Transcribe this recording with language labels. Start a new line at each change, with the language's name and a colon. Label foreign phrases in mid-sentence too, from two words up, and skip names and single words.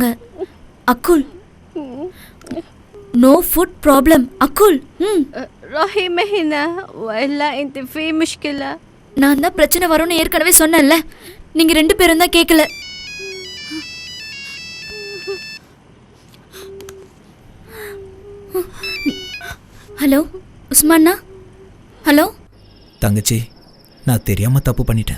English: அக்குல், no food problem. அக்குல்,
Arabic: روحي هنا وإلا أنت في مشكلة.
Tamil: நான் தான் பிரச்சனை வரும்னு ஏற்கனவே சொன்னேன்ல, நீங்க 2 பேரும் தான் கேட்கல. ஹலோ உஸ்மான்னா? ஹலோ தங்கச்சி, நான் தெரியாம தப்பு பண்ணிட்டேன்.